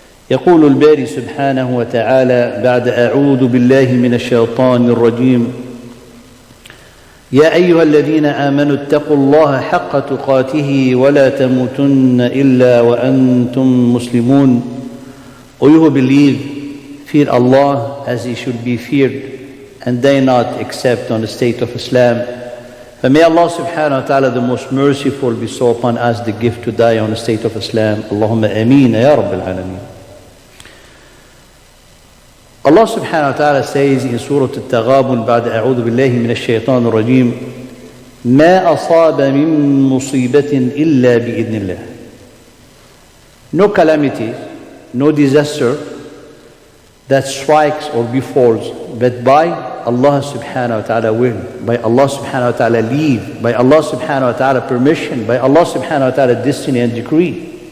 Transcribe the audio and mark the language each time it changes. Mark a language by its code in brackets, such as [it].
[ar] يقول الباري سبحانه وتعالى بعد أعوذ بالله من الشيطان الرجيم: يا أيها الذين آمنوا اتقوا الله حق تقاته ولا تموتن إلا وأنتم مسلمون. [en] O you who believe, fear Allah as He should be feared, and they not except on the state of Islam. But may Allah subhanahu wa ta'ala the most merciful bestow upon us the gift to die on the state of Islam. [ar] Allahumma ameen ya Rabbil Alameen. [en] Allah subhanahu wa ta'ala says in Surah Al-Taghabun [ar] بعد أعوذ بالله من الشيطان الرجيم: ما أصاب من مصيبة إلا بإذن الله. [en] No calamity, no disaster that strikes or befalls, but by Allah subhanahu wa ta'ala will, by Allah subhanahu wa ta'ala leave, by Allah subhanahu wa ta'ala permission, by Allah subhanahu wa ta'ala destiny and decree.